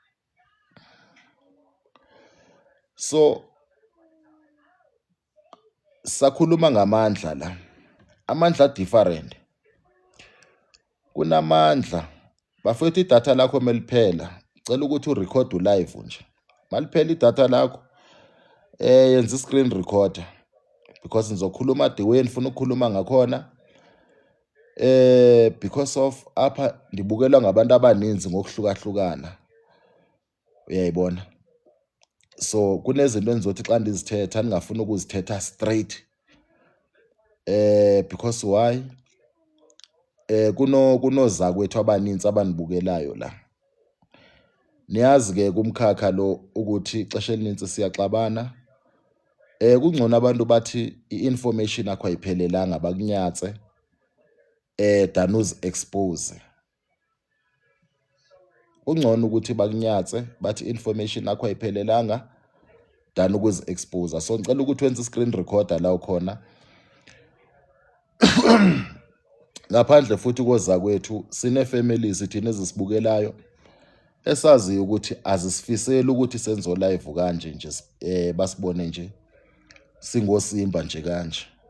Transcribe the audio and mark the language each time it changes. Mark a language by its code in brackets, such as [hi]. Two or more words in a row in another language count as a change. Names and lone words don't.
[zu] So Sakhuluma ngamandla la. Amandla different. Kunamandla. Bafethu idatha lakho meliphela. Cela ukuthi urecord live nje. Maliphela idatha lakho yenza [en] screen recorder because [zu] nizokhuluma [en] the way [zu] nifuna ukukhuluma ngakhona. [xh] Because of apha ndibukelwa ngabantu abaninzi ngokuhlukahlukana. Uyayibona? So kunezinto enizothi xa ndizithetha ningafuni ukuzithetha straight. [en] Because why? [xh] Kunozakwethu abaninzi abanibukelayo la. Niyazi ke kumkhakha lo ukuthi ixesha elinintsi siyaxabana. Kungcono abantu bathi i-information yakho ayiphelelanga bakunyatse than uzi-expose. Kungcono ukuthi bakunyatse bathi information yakho ayiphelelanga than ukuzi-expose. [zu] So ngicela ukuthi wenze [en] screen recorder [zu] la ukhona. Ngaphandle futhi kozakwethu sine-families thina ezisibukelayo esazi ukuthi azisifiseli ukuthi senzo live kanje nje basibone nje singosimba nje kanje.